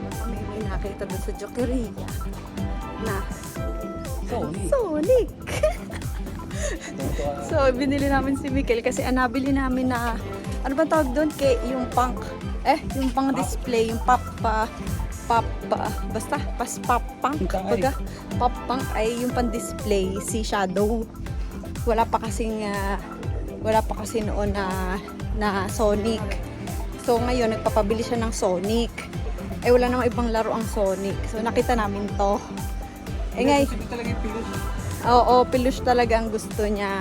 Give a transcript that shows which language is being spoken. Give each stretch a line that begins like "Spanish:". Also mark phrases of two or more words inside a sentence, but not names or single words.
Filipino: May nakita doon sa Jokeria na Sonic. So, binili namin si Mikel kasi nabili namin na, ano ba tawag doon? Yung punk. Yung pang display, yung basta,
English: pop punk.
Filipino: Baga,
English: pop punk
Filipino: ay yung pang display, si Shadow. Wala pa kasi noon na Sonic. So, ngayon, nagpapabili siya ng Sonic. Wala namang ibang laro ang Sonic. So, nakita namin to. Oo, peluche talaga ang gusto niya.